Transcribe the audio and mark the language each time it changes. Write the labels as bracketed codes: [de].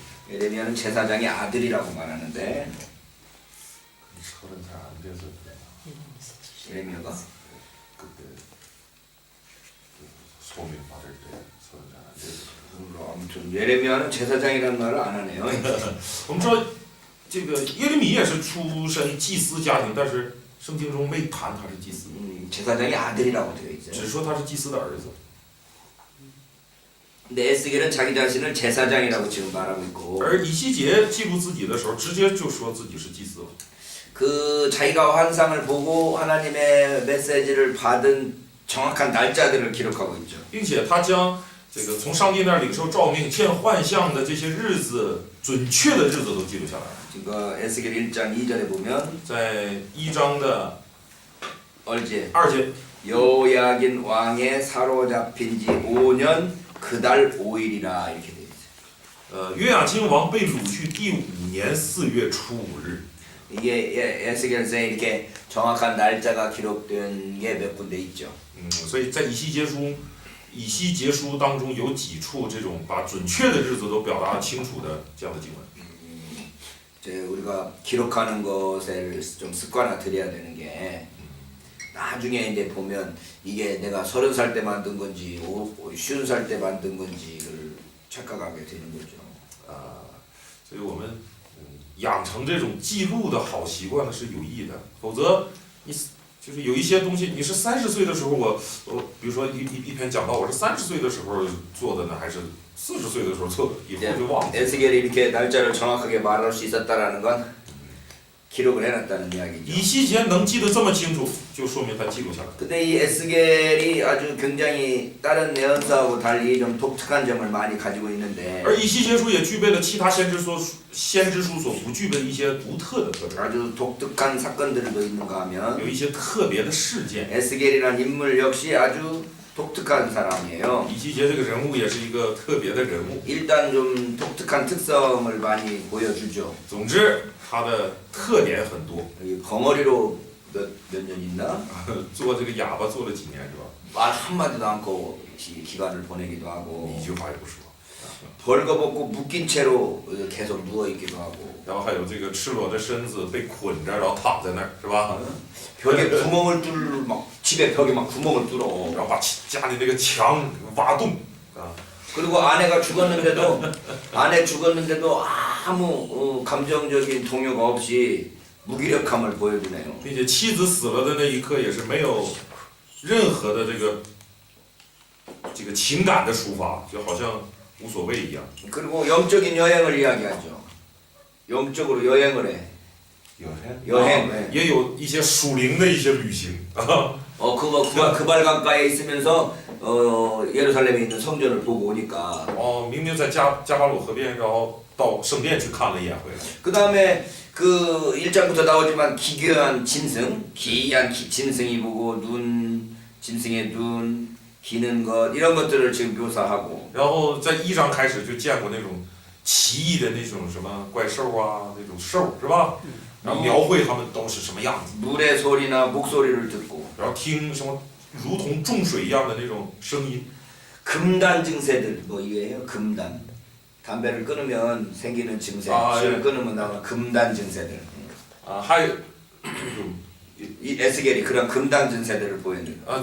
[ko] 예레미야는 제사장의 아들이라고 말하는데 30살 안 돼서 예레미야가 그때 소명 받을 때 30살 안 돼서. 아무튼 예레미야는 제사장이라는 말을 안 하네요. [zh] 我们说这个耶利米也是出身祭司家庭，但是圣经中没谈他是祭司， [ko] 제사장의 아들이라고 되어 있어요. [zh] 只说他是祭司的儿子。 [ko] 근데 에스겔은 자기 자신을 제사장이라고 지금 말하고 있고 [zh] 而以西结记录自己的时候，直接就说自己是祭司了。 [ko] 그 자기가 환상을 보고 하나님의 메시지를 받은 정확한 날짜들을 기록하고 있죠. [zh] 并且他将这个从上帝那儿领受诏命、见幻象的这些日子，准确的日子都记录下来了。 [ko] 지금 에스겔 1장 2절에 보면 [zh] 在1章的 [ko] 얼제 [zh] 2节， [ko] 여호야긴 왕의 사로잡힌 지 5년 그달 5일이라 이렇게 되어 있어요. [zh] 约雅斤王被掳去第5年4月初5日。 [ko] 이게 에스겔서에 이렇게 정확한 날짜가 기록된 게 몇 군데 있죠. [zh] 所以在以西结书当中有几处这种把准确的日子都表达清楚的这样的经文。 [ko] 이제 우리가 기록하는 것을 좀 습관화 들여야 되는 게 나중에 이제 보면 이게 내가 30살 때 만든 건지 50살 때 만든 건지를 착각하게 되는 거죠. [zh] 所以我们养成这种记录的好习惯呢是有益的，否则你就是有一些东西，你是30岁的时候我比如说一篇讲到我是30岁的时候做的呢，还是40岁的时候做的，以后就忘了。 [ko] 에스겔이 이렇게 날짜를 정확하게 말할 수 있었다라는 건 기록을 해놨다는 [zh] 以 [ko] 이야기죠. [zh] 西结能记得这么清楚，就说明他记录下来。 [ko] 근데 이 에스겔이 아주 굉장히 다른 예언서하고 달리 좀 독특한 점을 많이 가지고 있는데 [zh] 而以西结书也具备了其他先知书所不具备的一些独特的特征， [ko] 아주 독특한 사건들도 있는가 하면 [zh] 有一些特别的事件。 [ko] 에스겔이라는 인물 역시 아주 독특한 사람이에요. [zh] 以西结这个人物也是一个特别的人物。 [ko] 일단 좀 독특한 특성을 많이 보여주죠. [zh] 总之，他的特点很多。 [ko] 여기 벙어리로 몇 년 있나? [zh] 做这个哑巴做了几年是吧？ [ko] 말 한마디도 않고 기간을 보내기도 하고 [zh] 一句话也不说。 [ko] 벌거벗고 묶인 채로 계속 누워있기도 하고 [zh] 然后还有这个赤裸的身子被捆着，然后躺在那儿，是吧？ [ko] 벽에 구멍을 막 집에 벽에 막 구멍을 뚫어. [zh] 然后把家里那个墙挖洞啊， [ko] 그리고 아내가 죽었는데도 아내 죽었는데도 아무 감정적인 동요가 없이 무기력함을 보여주네요. [zh] 并且妻子死了的那一刻也是没有任何的这个情感的抒发，就好像无所谓一样。 [ko] 그리고 영적인 여행을 이야기하죠. 영적으로 여행을 해. 여행. 네. [zh] 也有一些属灵的一些旅行啊， [ko] 그발 강가에 있으면서 예루살렘에 있는 성전을 보고 오니까 [zh] 明明在加巴鲁河边，然后到圣殿去看了一眼回来。 [ko] 그 다음에 그 1장부터 나오지만 기괴한 짐승, 기이한 짐승이 보고 눈, 짐승의 눈, 기는 것 이런 것들을 지금 묘사하고 [zh] 然后在1章开始就见过那种奇异的那种什么怪兽啊，那种兽是吧？然后描绘他们都是什么样子， [ko] 물의 소리나 목소리를 듣고 [zh] 然后听什么如同众水一样的那种声音。 [ko] 금단 증세들 뭐 이게요 금단 담배를 끊으면 생기는 증세 술을 예. 끊으면 나오는 금단 증세들 [zh] 还有这种 [ko] 이 에스겔이 그런 금단 증세들을 보여줘요.